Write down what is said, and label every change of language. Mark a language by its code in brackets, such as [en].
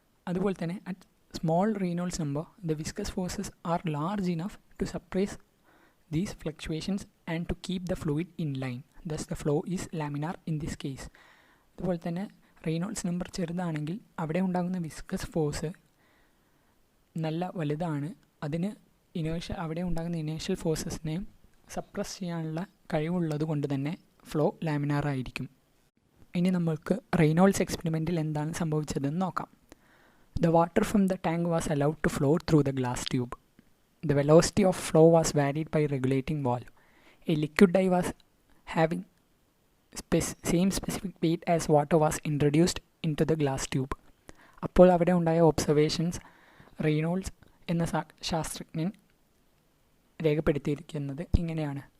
[ml] അതുപോലെ തന്നെ [en] at small Reynolds number, the viscous forces are large enough to suppress these fluctuations and to keep the fluid in line. Thus the flow is laminar in this case. [ml] അതുപോലെ തന്നെ Reynolds number ചെറുതാണെങ്കിൽ അവിടെ ഉണ്ടാകുന്ന viscous force നല്ല വലുതാണ്. അതിന് അവിടെ ഉണ്ടാകുന്ന ഇനേർഷ്യൽ ഫോഴ്സസിനെ സപ്രസ് ചെയ്യാനുള്ള കഴിവുള്ളത് കൊണ്ട് തന്നെ ഫ്ലോ ലാമിനാർ ആയിരിക്കും. ഇനി നമ്മൾക്ക് റെയ്നോൾഡ്സ് എക്സ്പെരിമെൻറ്റിൽ എന്താണ് സംഭവിച്ചതെന്ന് നോക്കാം. [en] The water from the tank was allowed to flow through the glass tube. The velocity of flow was varied by regulating valve. A liquid dye was having same specific weight as water was introduced into the glass tube. [ml] അപ്പോൾ അവിടെ ഉണ്ടായ observations Reynolds എന്ന ശാസ്ത്രജ്ഞൻ രേഖപ്പെടുത്തിയിരിക്കുന്നത് ഇങ്ങനെയാണ്.